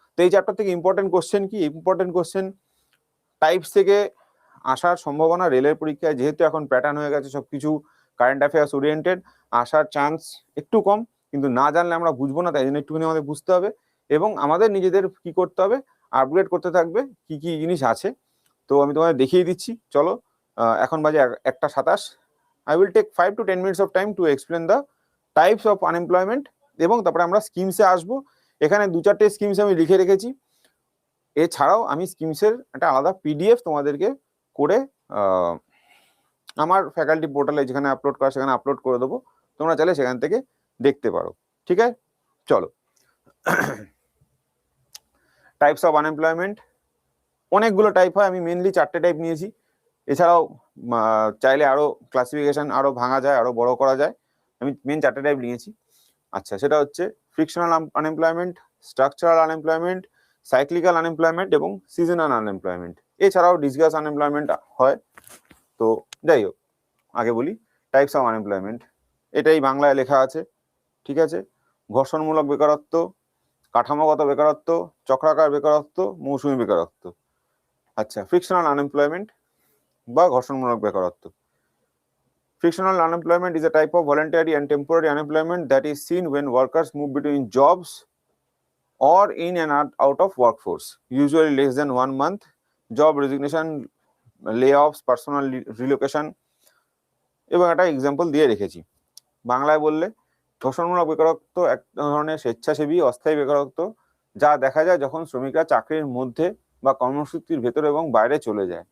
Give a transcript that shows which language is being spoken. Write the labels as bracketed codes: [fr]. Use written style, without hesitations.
[bn] তো এই চ্যাপ্টার থেকে ইম্পর্টেন্ট কোশ্চেন কি, ইম্পর্টেন্ট কোশ্চেন টাইপস থেকে আসার সম্ভাবনা রেলের পরীক্ষায়, যেহেতু এখন প্যাটার্ন হয়ে গেছে সবকিছু কারেন্ট অ্যাফেয়ার্স ওরিয়েন্টেড, আসার চান্স একটু কম। কিন্তু না জানলে আমরা বুঝবো না, তাই জন্য একটুখানি আমাদের বুঝতে হবে এবং আমাদের নিজেদের কি করতে হবে, আপগ্রেড করতে থাকবে কি কি জিনিস আছে। তো আমি তোমাদের দেখিয়ে দিচ্ছি, চলো। এখন বাজে 1:27। [en] I will take 5 to 10 minutes of time to explain the types of unemployment, [bn] এবং তারপরে আমরা স্কিমসে আসবো। এখানে 2-4টে স্কিমস আমি লিখে রেখেছি। এছাড়াও আমি স্কিমসের একটা আলাদা পিডিএফ তোমাদেরকে করে আমার ফ্যাকাল্টি পোর্টালে যেখানে আপলোড করা সেখানে আপলোড করে দেবো, তোমরা চাইলে সেখান থেকে দেখতে পারো, ঠিক আছে? চলো। টাইপস অফ আনএমপ্লয়মেন্ট অনেকগুলো টাইপ হয়, আমি মেনলি 4টে টাইপ নিয়েছি। এছাড়াও চাইলে আরো ক্লাসিফিকেশন আরো ভাঙা যায়, আরো বড় করা যায়, আমি মেন 4টে টাইপ নিয়েছি। আচ্ছা, সেটা হচ্ছে frictional unemployment, structural unemployment, cyclical unemployment এবং সিজনাল আনএমপ্লয়মেন্ট। এছাড়াও ডিসগাস আনএমপ্লয়মেন্ট হয়। তো যাই হোক, আগে বলি টাইপস অফ আনএমপ্লয়মেন্ট। এটাই বাংলায় লেখা আছে, ঠিক আছে? ঘর্ষণমূলক বেকারত্ব, কাঠামোগত বেকারত্ব, চক্রাকার বেকারত্ব, মৌসুমী বেকারত্ব। আচ্ছা, ফ্রিকশনাল আনএমপ্লয়মেন্ট বা ঘর্ষণমূলক বেকারত্ব। [en] Frictional unemployment is a type of voluntary and temporary unemployment that is seen when workers move between jobs or in and out of workforce, usually less than 1 month. Job resignation, layoffs, personal relocation [bn] এবং একটা example দিয়ে রেখেছি। বাংলায় বললে ঘর্ষণমূলক বেকারত্ব এক ধরনের স্বেচ্ছাসেবী অস্থায়ী বেকারত্ব, যা দেখা যায় যখন শ্রমিকরা চাকরির মধ্যে বা কর্মসূচির ভেতরে এবং বাইরে চলে যায়।